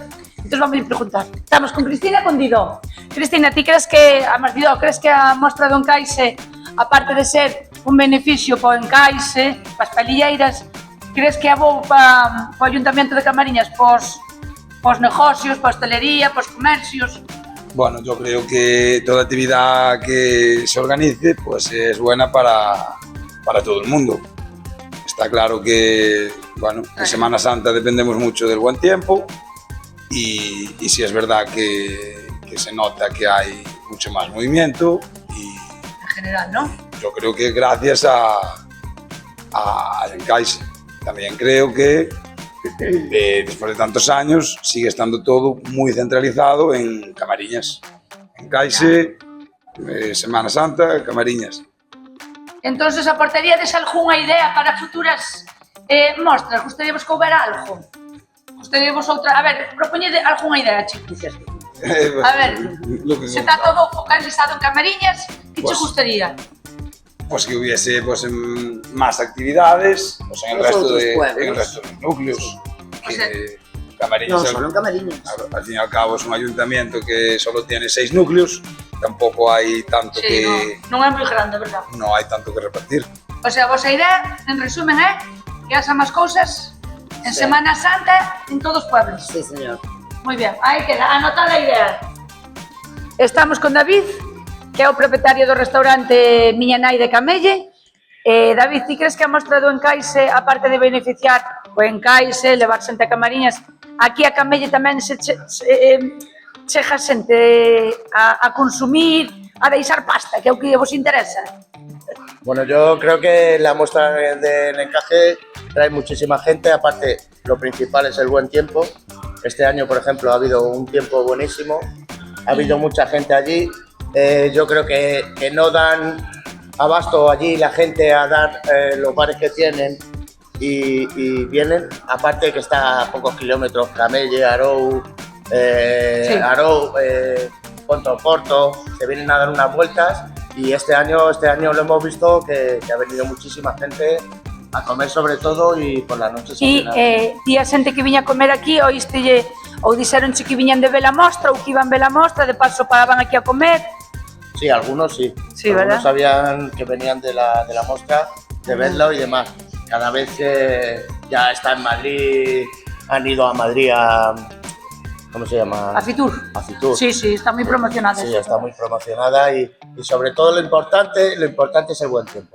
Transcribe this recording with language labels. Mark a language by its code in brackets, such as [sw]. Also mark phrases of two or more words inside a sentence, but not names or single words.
[gl] Entón vamos a preguntar. Estamos con Cristina e con Didó. Cristina, ti crees que, Didó, crees que a mostra do encaixe, aparte de ser un beneficio para o encaixe, para as palilleiras, crees que é bo para o Ayuntamiento de Camariñas, para os negocios, para a hostelería, para os comercios? [es] Bueno, yo creo que toda actividad que se organice pues es buena para todo el mundo. Está claro que, bueno, en Semana Santa dependemos mucho del buen tiempo y sí es verdad que se nota que hay mucho más movimiento y en general, ¿no? Yo creo que gracias al encaixe. También creo que después de tantos años sigue estando todo muy centralizado en Camariñas. Encaixe, Semana Santa, Camariñas. [gl] Entonces, aportaríades algunha idea para futuras mostras? Gustaríamos que houbera algo? Gustaríamos outra... A ver, propoñede algunha idea, chicos. A ver, se está todo focalizado en Camariñas, que che gustaría? [es] Pues que hubiese pues, más actividades pues, en el resto de los núcleos. Que Camariñas, no, solo en Camariñas. Al fin y al cabo es un ayuntamiento que solo tiene 6 núcleos, tampoco hay tanto que... [gl] Non é moi grande, verdad? [es] No hay tanto que repartir. [gl] O sea, a vosa idea, en resumen, é que hagan máis cousas en Semana Santa en todos os pueblos. [es] Sí, señor. [gl] Moi bien, aí queda, anotada a idea. Estamos con David, que é o propietario do restaurante Miña Nai de Camelle. David, ti crees que a mostra do encaixe, aparte de beneficiar o encaixe, levar xente a Camariñas, aquí a Camelle tamén chega xente a consumir, a deixar pasta, que é o que vos interesa? [es] Bueno, yo creo que la muestra del encaje trae muchísima gente, aparte lo principal es el buen tiempo, Este año, por ejemplo, ha habido un tiempo buenísimo, ha habido mucha gente allí. Yo creo que no dan abasto allí la gente a dar los bares que tienen y vienen, aparte de que está a pocos kilómetros, Camelle, Arou, Arou, Porto, se vienen a dar unas vueltas y este año lo hemos visto que ha venido muchísima gente a comer sobre todo y por la noche se llena. [gl] Ti a xente que viña a comer aquí, oístelle, ou dixeronche que viñan de ver a mostra ou que iban ver a mostra, de paso paraban aquí a comer? [es] Sí, algunos sí. Sí, algunos ¿verdad? sabían que venían de la mostra, de verlo y demás. Cada vez que ya está en Madrid, han ido a Madrid a... ¿Cómo se llama? A Fitur. A Fitur. [gl] Sí, está moi promocionada. [es] Sí, está muy promocionada y sobre todo lo importante es el buen tiempo.